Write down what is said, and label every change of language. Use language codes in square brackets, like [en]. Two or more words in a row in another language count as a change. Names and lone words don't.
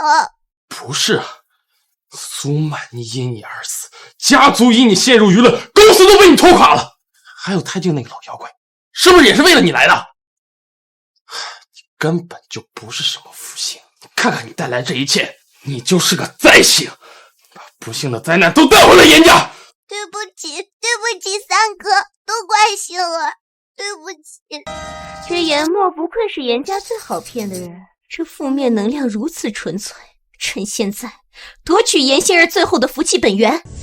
[zh] 不是啊，蘇曼妮因你而死，家族因你陷入輿論，公司都被你拖垮了。還有泰靜那個老妖怪，是不是也是為了你來的？你根本就不是什麼福星，你看看你帶來這一切，你就是個災星，把不幸的災難都帶回了嚴家。對不起，對不起，三哥，都怪星兒，對不起。這嚴墨不愧是嚴家最好騙的人，這負面能量如此純粹，趁現在奪取嚴仙兒最後的福氣本源。